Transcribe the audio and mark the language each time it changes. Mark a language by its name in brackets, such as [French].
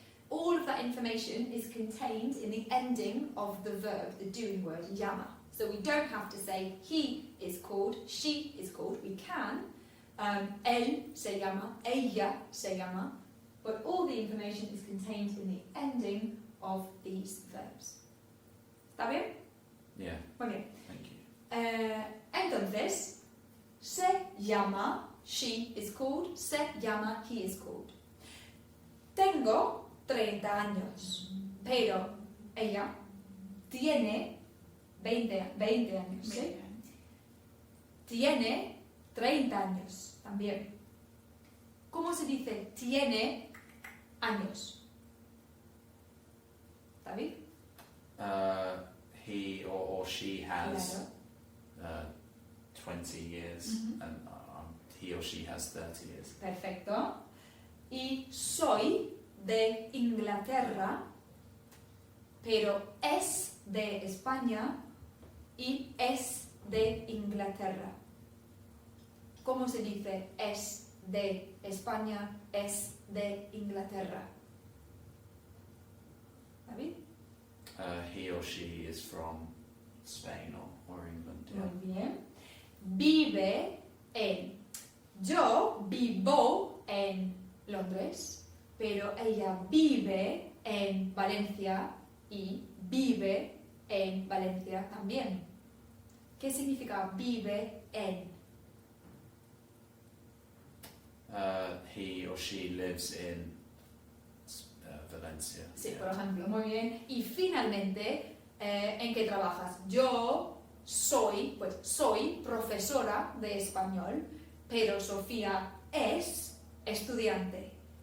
[English] All of that information is contained in the ending of the verb, the doing word, llama. So we don't have to say he is called, she is called. We can. [Spanish] Él se llama, ella se llama. [English] But all the information is contained in the ending of these verbs. [Spanish] ¿Está bien? [English] Yeah, [Spanish] Muy bien. [English] thank you. [Spanish] Entonces, se llama, [English] she is called, [Spanish] se llama, [English] he is called. [Spanish] Tengo 30 años, pero ella tiene 20 años, ¿sí? Tiene 30 años también. ¿Cómo se dice tiene años? ¿David? [English] He or she has [Spanish] Claro. [English] 20 years, and he or she has 30 years. [Spanish] Perfecto. Y soy de Inglaterra, pero es de España y es de Inglaterra. ¿Cómo se dice es de España, es de Inglaterra? ¿David? [English] He or she is from Spain or England. Yeah. [Spanish] Muy bien. Vive en. Yo vivo en Londres, pero ella vive en Valencia y vive en Valencia también. ¿Qué significa vive en? [English] He or she lives in Valencia. [Spanish] Sí, [English] Yeah. [Spanish] por ejemplo, muy bien. Y finalmente, ¿en qué trabajas? Yo soy profesora de español, pero Sofía es estudiante.